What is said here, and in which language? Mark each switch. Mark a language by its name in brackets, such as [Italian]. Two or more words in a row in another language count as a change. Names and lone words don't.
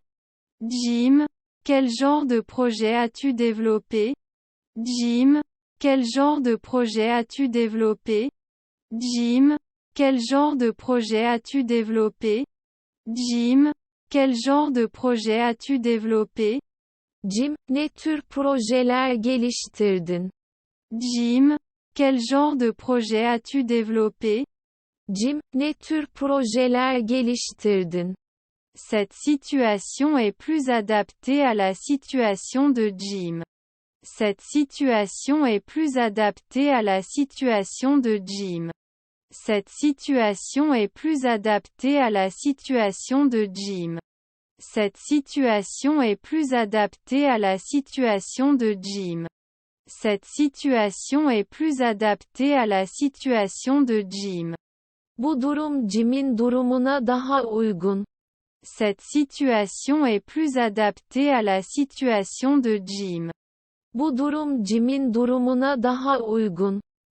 [French] Jim, quel genre de projet as-tu développé? Jim, quel genre de projet as-tu développé? Jim, quel genre de projet as-tu développé? Jim, quel genre de projet as-tu développé? [Turkish] Jim, ne tür projeler geliştirdin? [French] Jim, quel genre de projet as-tu développé? [Turkish] Jim, ne tür projeler geliştirdin? [French] Cette situation est plus adaptée à la situation de Jim. Cette situation est plus adaptée à la situation de Jim. Cette situation est plus adaptée à la situation de Jim. Cette situation est plus adaptée à la situation de Jim. Cette situation est plus adaptée à la situation de Jim. [Turkish] Bu durum Jim'in durumuna daha uygun. [French] Cette situation est plus adaptée à la situation de Jim. [Turkish] Bu durum Jim'in durumuna daha uygun.